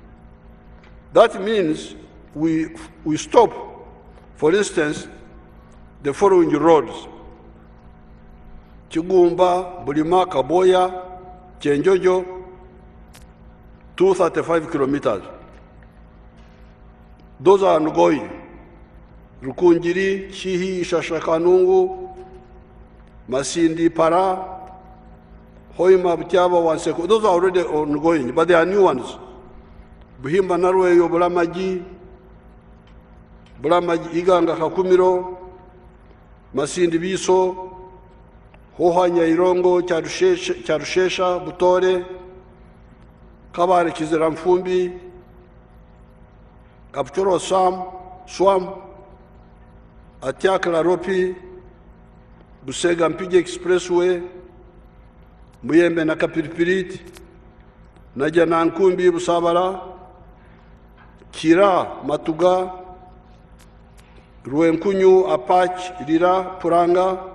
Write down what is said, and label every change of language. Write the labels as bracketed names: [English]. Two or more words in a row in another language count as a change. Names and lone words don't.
[English] That means we stop, for instance, the following roads: Kigumba, Bulima, Kaboya, Chenjojo, 235 kilometers. Those are ongoing. Rukunjiri, Chihi, Shashakanungu, Masindi, Para, Hoima, Butiaba, Wanseko. Those are already ongoing, but there are new ones. Buhimba, Narwe, Bulamaji, Iganga, Kakumiro, Masindi Biso, Hohanya Irongo, Charushesha, Butore, Kabare Kiziramfumbi, Kapchoro Swam, Atiakla Ropi, Busega Mpige Expressway, Muyembe na Kapiripirit, Najana Nkumbi Busabara, Kira Matuga, Ruenkunyu Apach Lira Puranga,